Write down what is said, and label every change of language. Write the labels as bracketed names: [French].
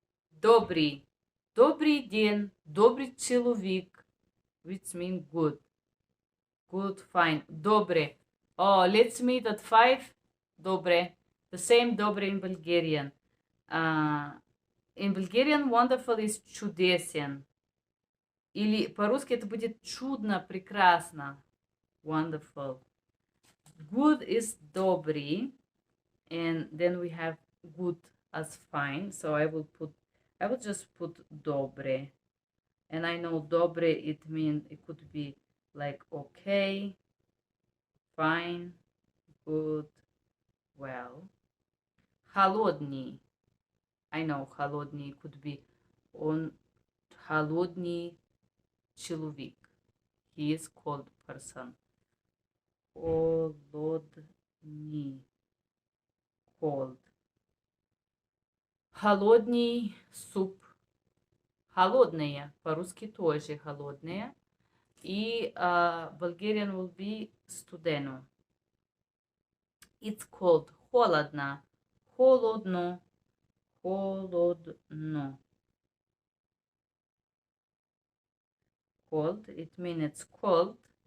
[Ukrainian] Добрий. Добрий день. Добрий чоловік. [English] Which means good. Good, fine. [Ukrainian] Dobre. [English] Oh, let's meet at 5. Dobre. The same dobre in Bulgarian. In Bulgarian, wonderful is чудесен. [Russian] Или по-русски это будет чудно, прекрасно. [English] Wonderful. Good is добрый. And then we have good as fine. So I will just put dobre. And I know dobre, it means it could be like okay, fine, good, well. Холодный. I know холодный could be [Russian] он холодный человек. [English] He is cold person. Холодный. Cold. [Russian] Холодный суп. Холодные. По-русски тоже холодные. [English] И Bulgarian will be студено. It's cold. Холодно. Холодно. [Russian] Холодно. [English] Cold. It means it's cold.